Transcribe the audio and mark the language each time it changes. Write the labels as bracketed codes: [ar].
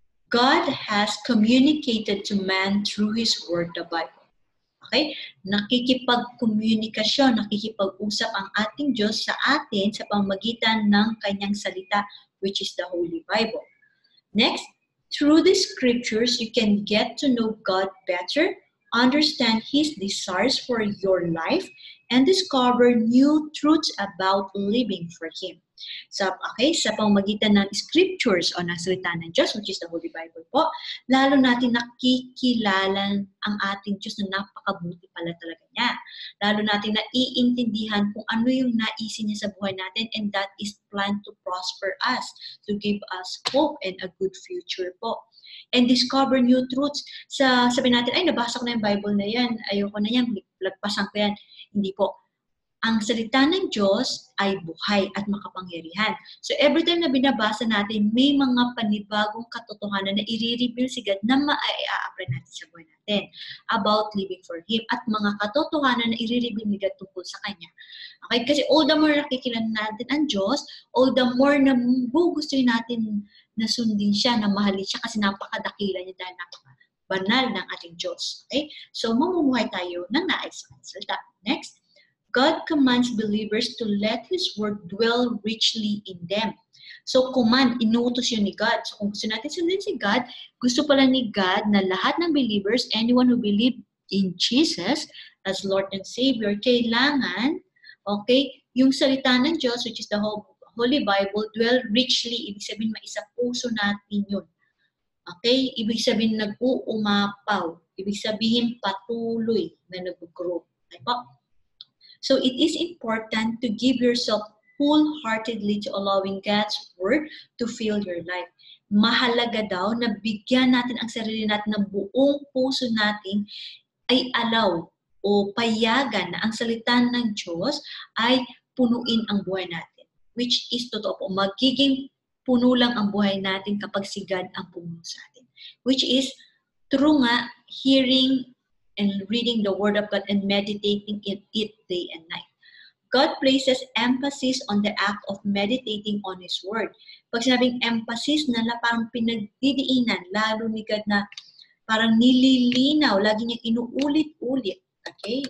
[en] God has communicated to man through His Word, the Bible. Okay? [tl] Nakikipag-komunikasyon, nakikipag-usap ang ating Diyos sa atin sa pamamagitan ng Kanyang salita, [en] which is the Holy Bible. Next, through the Scriptures, you can get to know God better, understand His desires for your life, and discover new truths about living for Him. [tl] So, okay, sa pamamagitan ng scriptures o ng salita ng Diyos, [en] which is the Holy Bible [tl] po, lalo natin nakikilala ang ating Diyos na napakabuti pala talaga niya. Lalo natin naiintindihan kung ano yung naisin niya sa buhay natin, [en] and that is plan to prosper us, to give us hope and a good future [tl] po. [en] And discover new truths. [tl] Sabi natin, ay, nabasa ko na yung Bible na yan, ayoko na yan, lagpasan ko yan. Hindi po. Ang salita ng Diyos ay buhay at makapangyarihan. So every time na binabasa natin, may mga panibagong katotohanan na i-reveal si God na ma-apply natin sa buhay natin [en] about living for Him [tl] at mga katotohanan na i-reveal ni God tungkol sa Kanya. Okay? Kasi [en] all the more [tl] nakikilala natin ang Diyos, all the more na gugustuhin natin na sundin siya, na mahalin siya kasi napakadakila niya dahil napakabanal ng ating Diyos. Okay? So mamumuhay tayo ng nais sa salita. [en] Next. God commands believers to let His Word dwell richly in them. [tl] So, command, inuutos yun ni God. So, kung gusto natin sundin si God, gusto pala ni God na lahat ng believers, [en] anyone who believe in Jesus as Lord and Savior, [tl] kailangan, okay, yung salita ng Diyos, [en] which is the Holy Bible, dwell richly, [tl] ibig sabihin maisa puso natin yun. Okay? Ibig sabihin nag-uumapaw. Ibig sabihin patuloy na nag-grow. Okay po? [en] So it is important to give yourself wholeheartedly to allowing God's Word to fill your life. [tl] Mahalaga daw na bigyan natin ang sarili natin ng buong puso natin ay allow o payagan na ang salita ng Diyos ay punuin ang buhay natin. Which is totoo po, magiging puno lang ang buhay natin kapag si God ang pumuno sa atin. [en] Which is true nga, hearing and reading the Word of God and meditating in it day and night. God places emphasis on the act of meditating on His Word. [tl] Pag sinabing emphasis na parang pinagdidiinan, lalo ni God na parang nililinaw, lagi niya inuulit-ulit. Okay?